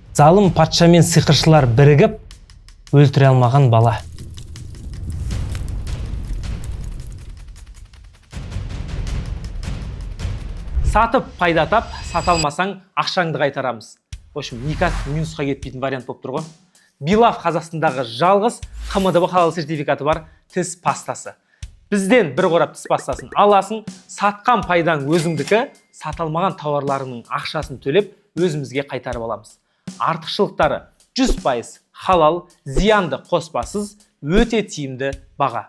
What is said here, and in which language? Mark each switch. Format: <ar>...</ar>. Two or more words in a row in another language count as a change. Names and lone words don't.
<kk>Залым патша мен сиқыршылар бірігіп өлтіре алмаған бала. Сатып пайда тап, сата алмасаң ақшаңды қайтарамыз.</kk> <ru>В общем, никак</ru> <kk>минусқа кетпейтін вариант болып тұр ғой. Билав Қазақстандағы жалғыз КМДБ халал сертификаты бар тіс пастасы. Бізден бір қорап тіс пастасын аласың, сатқан пайдаң өзіңдікі, саталмаған тауарларының ақшасын төлеп өзімізге қайтарып аламыз. Артықшылықтары 100% халал, зиянды қоспасыз, өте тиімді баға.</kk>